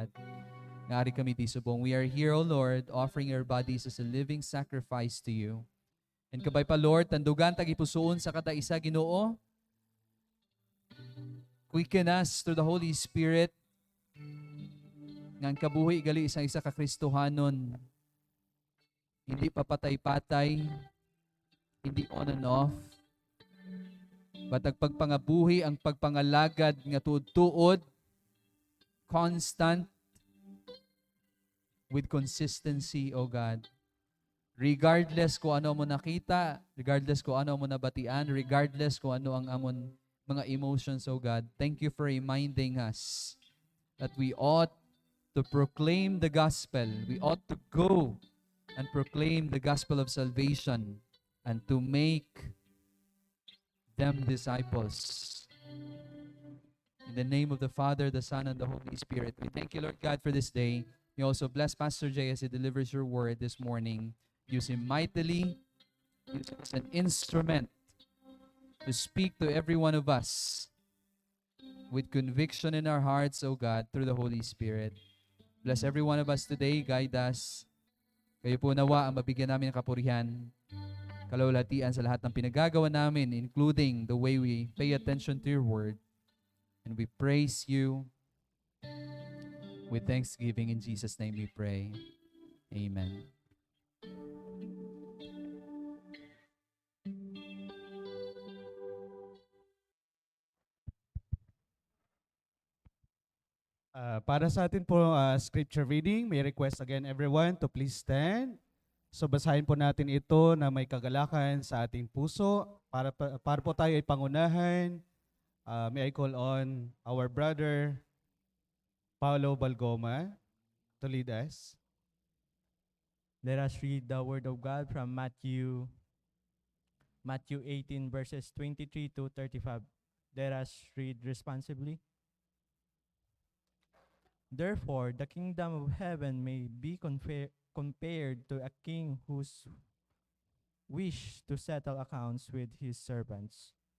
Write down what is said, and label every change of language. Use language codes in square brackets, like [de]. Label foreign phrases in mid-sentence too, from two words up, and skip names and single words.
[hil] Nga ari kami di subong. [en] We are here, O Lord, offering our bodies as a living sacrifice to you. [hil] And kabay pa, Lord, tandugan tagipusoon sa kada isa, Ginoo. [en] Quicken us through the Holy Spirit. [hil] Nga ang kabuhi gali isang isa ka Kristohanon. Hindi papatay-patay, hindi [en] on and off. [hil] But ang pagpangabuhi, ang pagpangalagad nga tuod-tuod, [en] constant, with consistency, O God. [hil] Regardless kung ano mo nakita, regardless kung ano mo nabatian, regardless kung ano ang amon mga emotions, [en] O God. Thank you for reminding us that we ought to proclaim the gospel. We ought to go and proclaim the gospel of salvation and to make them disciples. In the name of the Father, the Son, and the Holy Spirit, we thank you, Lord God, for this day. We also bless Pastor Jay as he delivers your word this morning. Use him mightily. Use him as an instrument to speak to every one of us with conviction in our hearts, O God, through the Holy Spirit. Bless every one of us today. Guide us. [tl] Kayo po nawa ang mabigyan namin ng kapurihan, kalawalatian sa lahat ng pinagagawa namin, [en] including the way we pay attention to your word. And we praise you with thanksgiving. In Jesus' name we pray. Amen. Para sa atin po scripture reading, may request again everyone to please stand. [tl] So basahin po natin ito na may kagalakan sa ating puso para po tayo ay pangunahan. [en] May I call on our brother Paulo Balgoma to lead us. Let us read the word of God from Matthew 18 verses 23 to 35. Let us read responsibly. Therefore, the kingdom of heaven may be compared to a king whose wish to settle accounts with his servants.